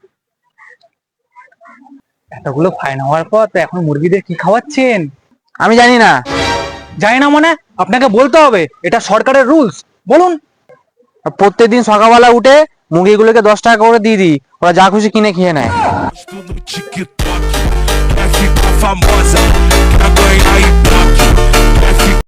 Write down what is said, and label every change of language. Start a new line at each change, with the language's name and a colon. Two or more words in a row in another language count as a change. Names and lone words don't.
Bangla: এতগুলো ফাইন হওয়ার পর তো এখন মুরগিদের কি খাওয়াচ্ছেন? আমি জানি না। জানি না মানে? আপনাকে বলতে হবে, এটা সরকারের রুলস। বলুন। প্রত্যেকদিন সকালবেলা উঠে মুরগিগুলোকে 10 টাকা করে দিয়ে দিই, ওরা যা খুশি কিনে খেয়ে নেয়।
Portuguese: Gosto no TikTok. Quer ficar famosa, quer ganhar ibope.